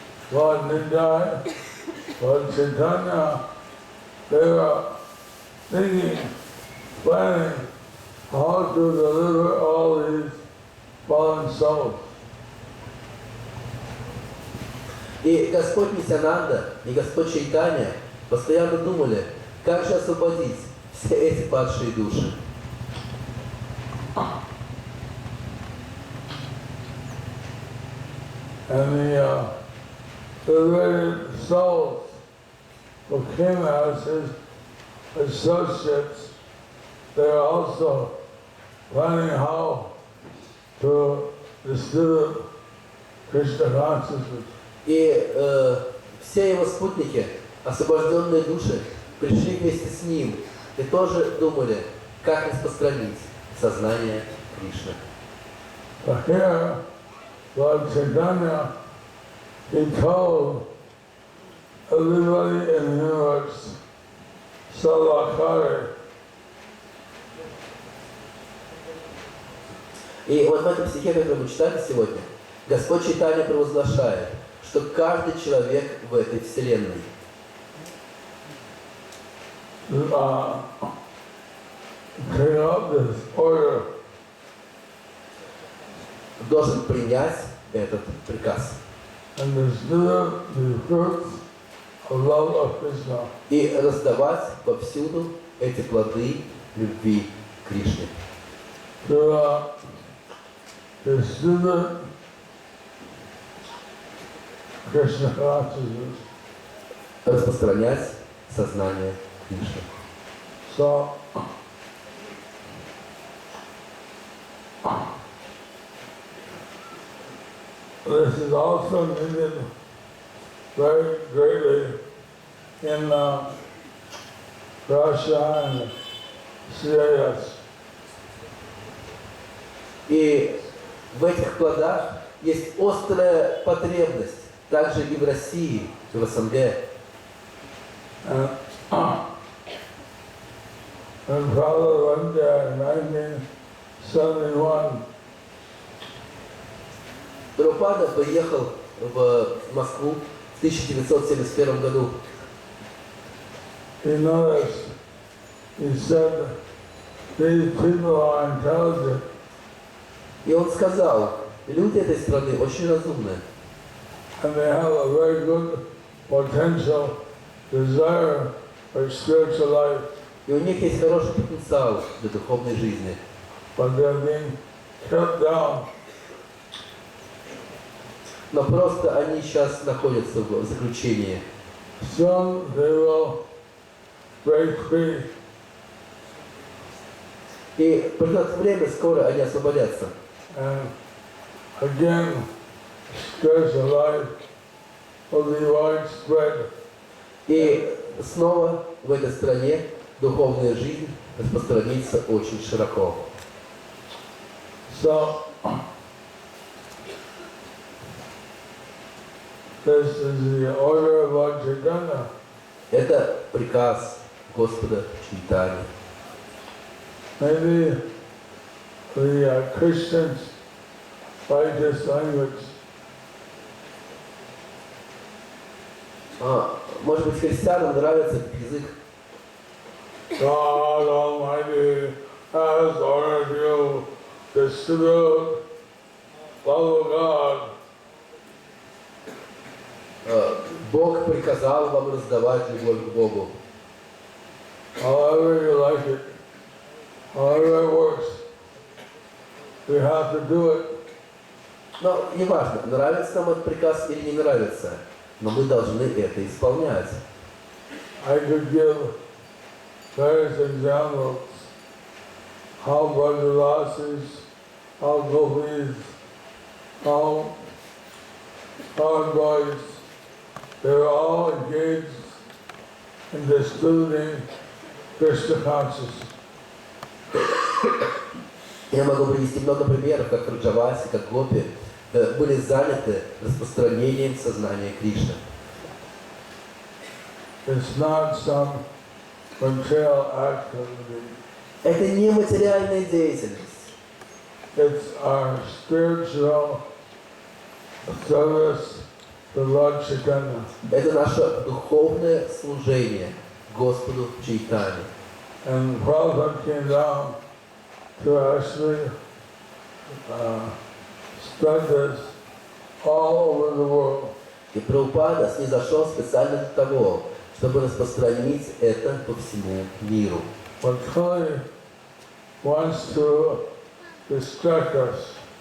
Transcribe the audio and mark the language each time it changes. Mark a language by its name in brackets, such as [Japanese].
[English] Lord Nindai, Lord Chaitanya, they were thinking, planning how to deliver all these fallen souls. [Russian] И Господь Нитьянанда и Господь Чайтанья постоянно думали, как же освободить все эти падшие души. [English] And the liberated souls who came as his associates, they're also planning how to distribute Krishna consciousness. [Russian] И все его спутники, освобожденные души, пришли вместе с ним и тоже думали, как распространить сознание Кришны. [English] But here, Lord Chaitanya, he told everybody in the universe, Salakari. [Russian] И вот в этом стихе, который мы читали сегодня, Господь Чайтанья провозглашает, что каждый человек в этой вселенной [English] Take up this order. [Russian] должен принять этот приказ [English] And distribute the fruits of love of Krishna. [Russian] и раздавать повсюду эти плоды любви к Кришне. [English] To distribute Krishna consciousness. [Russian] Распространять сознание Кришны. [English] So, this is also needed very greatly in Russia and CIS. [Russian] И в этих плодах есть острая потребность, также и в России, и в СНГ. [English] And Father went there in 1971. [Russian] Прабхупада приехал в Москву в 1971 году. [English] He noticed, he said, these people are intelligent. [Russian] И он сказал, люди этой страны очень разумные. [English] And they have a very good potential desire for spiritual life, [Russian] И у них есть хороший потенциал для духовной жизни. [English] but they're being kept down. [Russian] Но просто они сейчас находятся в заключении. [English] Soon they will break free. [Russian] И придет время, скоро они освободятся. [English] And again, spiritual life will be widespread. [Russian] И снова в этой стране духовная жизнь распространится очень широко. [English] So, this is the order of Lord Chaitanya. [Russian] Это приказ Господа Чайтани. [English] Maybe the Christians like this language. [Russian] Может быть, христианам нравится этот язык. [English] God Almighty has ordered you to distribute love of God. [Russian] Бог приказал вам раздавать любовь к Богу. [English] However you like it, however it works, we have to do it. [Russian] Но неважно, нравится нам этот приказ или не нравится, но мы должны это исполнять. [English] I could give various examples how Brajavasis, how Gopis, how boys, they're all engaged in distributing Krishna consciousness. [Russian] Я могу привести много примеров, как Раджаваси, как Гопи были заняты распространением сознания Кришны. [English] It's not some material activity. [Russian] Это не материальная деятельность. [English] It's our spiritual service to Lord Chaitanya. [Russian] Это наше духовное служение Господу Чайтани. [English] And Prabhupada came down to actually spread this all over the world. [Russian] И Прабхупада снизошел специально для того, чтобы распространить это по всему миру. [English] But Kali wants to distract us.